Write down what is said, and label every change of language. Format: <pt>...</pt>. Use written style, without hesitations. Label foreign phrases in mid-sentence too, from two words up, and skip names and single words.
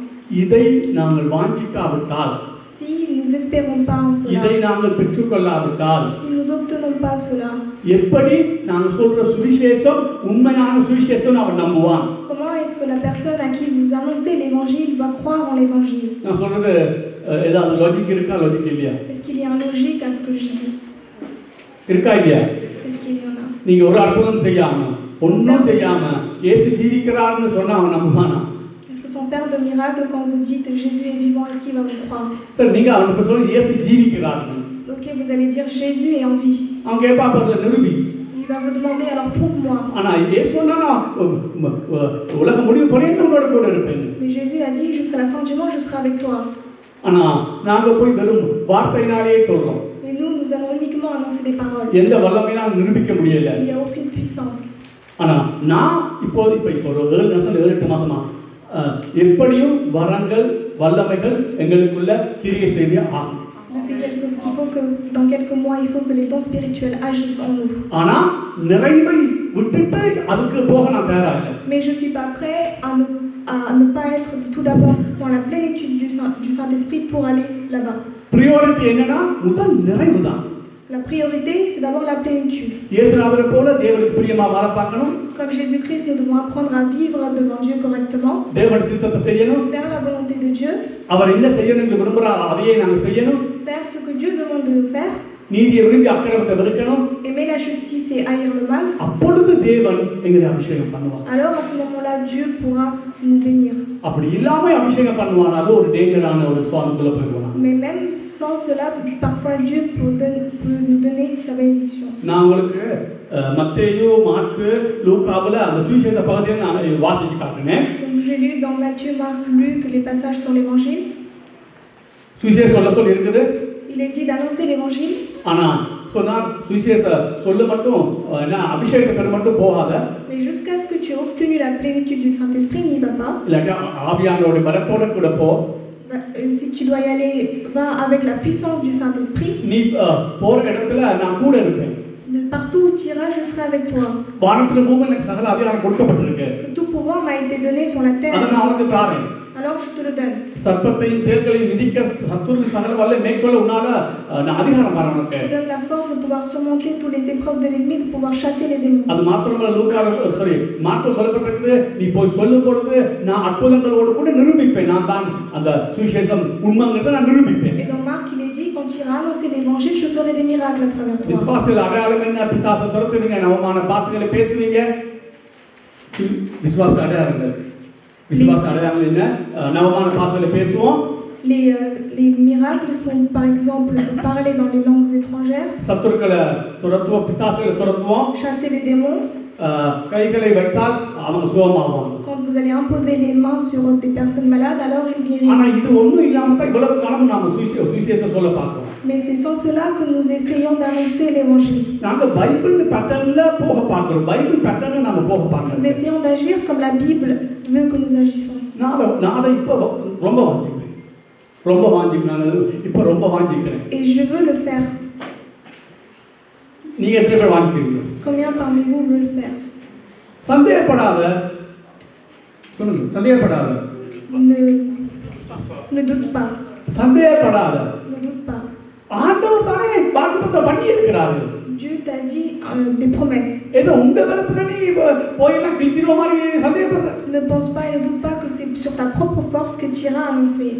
<fr>Si nous n'espérons pas en cela, si nous n'obtenons pas cela, comment est-ce que la personne à qui vous annoncez l'évangile va croire en l'évangile? Est-ce qu'il y a une logique à ce que je dis? Est-ce qu'il y en a?</fr> <ta>நீங்க ஒரு அற்புதம் செய்யாம ஒண்ணும் செய்யாம இயேசு ஜீவிக்கிறார்னு சொன்னா அவன் நம்புவானா?</ta> <fr>Est-ce que sans faire de miracle, quand vous dites Jésus est vivant, est-ce qu'il va vous croire?</fr> <ta>சார் நீங்க அவனுக்கு சொல்லுங்க இயேசு ஜீவிக்கிறார்னு.</ta> <fr>Ok, vous allez dire Jésus est en vie.</fr> <ta>அவன் கேட்பா பாருங்க நிரூபி.</ta> <fr>Il Il va vous demander alors prouve-moi.</fr> <ta>ஆனா இயேசு சொன்னா உலக முடிவு பரியந்தம் உங்களோட கூட இருப்பேன்.</ta> <fr>Mais Jésus a dit jusqu'à la fin du monde je serai avec toi.</fr> <ta>ஆனா நாங்க போய் வெறும் வார்த்தையினாலே சொல்றோம்.</ta> <fr>Et nous allons uniquement annoncer des paroles.</fr> <ta>எந்த வல்லமையினாலும் நிரூபிக்க முடியல.</ta> <fr>Il n'y a aucune puissance.</fr> <ta>ஆனா நான் இப்போ ஒரு 7 மாசமா எப்படியும் வரங்கள் வல்லமைகள் எங்களுக்குள்ள கிரியை செய்து ஆகும்.</ta> <fr>Dans quelques mois, il faut que les dons spirituels agissent en nous.</fr> <ta>ஆனா நிறைவை விட்டுட்டு அதுக்கு போக நான் தயாரா இல்லை.</ta> <fr>Mais je suis pas prêt à ne pas être tout d'abord dans la plénitude du Saint-Esprit pour aller là-bas.</fr> <ta>Priorité என்னன்னா முதல் நிறைவுதான்.</ta> <fr>La priorité, c'est d'abord la plénitude.</fr> <ta>இயேசுநாதரை போல தேவனுக்கு பிரியமா வாழ பார்க்கணும்.</ta> <fr>Comme Jésus-Christ, nous devons apprendre à vivre devant Dieu correctement.</fr> <ta>தேவனுடைய சித்தத்தை செய்யணும்.</ta> <fr>Faire la volonté de Dieu.</fr> <ta>அவர் என்ன செய்யணும்னு விரும்புறாரோ அதையே நாங்க செய்யணும்.</ta> <fr>Faire ce que Dieu demande de nous faire.</fr> <ta>நீதியை விரும்பி அக்கிரமத்தை வெறுக்கணும்.</ta> <fr>Aimer la justice et haïr le mal.</fr> <ta>அப்பொழுது தேவன் எங்களை அபிஷேகம் பண்ணுவார்.</ta> <fr>Alors à ce moment-là, Dieu pourra nous bénir.</fr> <ta>அப்படி இல்லாம அபிஷேகம் பண்ணுவார், அது ஒரு டேஞ்சரான ஒரு சுவாமிக்குள்ள போய்டுவாங்க.</ta> <fr>Mais même sans cela, parfois Dieu peut nous donner sa bénédiction.</fr> <ta>நான் உங்களுக்கு மத்தேயு, மாற்கு, லூக்காவுல அந்த சுவிசேஷ பகுதியை நான் வாசிச்சு காட்டுனேன்.</ta> <fr>J'ai lu dans Matthieu, Marc, Luc les passages sur l'évangile.</fr> <ta>சுவிசேஷம் சொல்லி இருக்குது.</ta> <fr>Il est dit d'annoncer l'évangile.</fr> <ta>ஆனா சொன்னார் சுவிசேஷ சொல்ல மட்டும் அபிஷேகத்தை பெற மட்டும் போகாத.</ta> <fr>Mais jusqu'à ce que tu aies obtenu la plénitude du Saint-Esprit, n'y va pas.</fr> <ta>இல்ல ஆவியானவருடைய பலத்தோட கூட போ.</ta> <fr>Si tu dois y aller, va avec la puissance du Saint-Esprit.</fr> <ta>நீ போற இடத்துல நான் கூட இருப்பேன்.</ta> <fr>Partout où tu iras, je serai avec toi.</fr> <ta>வானத்துல பூமியில எனக்கு சகல அதிகாரம் கொடுக்கப்பட்டிருக்கு.</ta> <fr>Tout pouvoir m'a été donné sur la terre.</fr> <ta>அதை நான் உனக்கு தரேன்.</ta> <fr>Alors je te le donne.</fr> <ta>சர்ப்பத்தையும் தேள்களையும் மிதிக்க சத்துரு சகல வல்ல மேற்கொள்ள உன்னால அதிகாரம் தரேன் உனக்கு.</ta> <fr>Je te donne la force de pouvoir surmonter toutes les épreuves de l'ennemi, de pouvoir chasser les démons.</fr> <ta>அது மாத்திரமல்ல மார்க்கு சொல்லப்பட்டிருக்கு, நீ போய் சொல்லும் பொழுது நான் அற்புதங்களோடு கூட நிரூபிப்பேன். நான் தான் அந்த சுவிசேஷம் உண்மைங்கிறத நான் நிரூபிப்பேன்.</ta> <fr>Et dans Marc, il est dit quand tu iras annoncer l'évangile, je ferai des miracles à travers toi.</fr> <ta>விசுவாசத்தில் அடையாளம் என்ன? பிசாசை துரத்துவீங்க, நவமான பாசங்களை பேசுவீங்க. விசுவாச அடையாளங்கள் என்ன? நவமான பாசங்களை பேசுவோம்.</ta> <fr>Les miracles sont par exemple de parler dans les langues étrangères,</fr> <ta>சத்துருக்களை துரத்துவோம், பிசாசுகளை துரத்துவோம்.</ta> <fr>chasser les démons.</fr> <ta>கைகளை வைத்தால் அவங்க சுகமாவாங்க.</ta> <fr>Quand vous allez imposer les mains sur des personnes malades, alors ils guériront.</fr> <ta>ஆனா இது ஒண்ணும் இல்லாம தான் இவ்வளவு காலம் நாம சுவிசேஷத்தை சொல்ல பார்க்கிறோம். Mais c'est sans cela que nous essayons d'annoncer l'évangile. நாங்க</ta> <en>Bible patternla</en> <ta>போக பார்க்கிறோம்.</ta> <en>Bible patternla</en> <ta>நாம போக</ta> <fr>Nous</fr> <ta>பார்க்கிறோம்.</ta> <fr>essayons d'agir comme la Bible veut que nous agissions.</fr> <ta>நான் இப்போ ரொம்ப வாஞ்சிக்கிறேன். இப்போ ரொம்ப வாஞ்சிக்கிறேன்.</ta> <fr>Et je veux le faire.</fr> <ta>நீங்க எத்தனை பேர் வாஞ்சிக்கிறீங்க?</ta> <fr>Combien parmi vous veulent le faire?</fr> <ta>சந்தேகப்படாத. சொல்லுங்க, சந்தேகப்படாத.</ta> <fr>Ne doute pas.</fr> <ta>சந்தேகப்படாத.</ta> <fr>Ne doute pas.</fr> <ta>ஆண்டவர் தானே வாக்குத்தத்தம் பண்ணி இருக்கிறாரு.</ta> <fr>Dieu t'a dit des promesses.</fr> <ta>ஏதோ உங்க பலத்துல நீ போயெல்லாம் கிழிச்சிடுவ மாதிரி சந்தேகப்படுற.</ta> <fr>Ne pense pas et ne doute pas que c'est sur ta propre force que tu iras annoncer.</fr>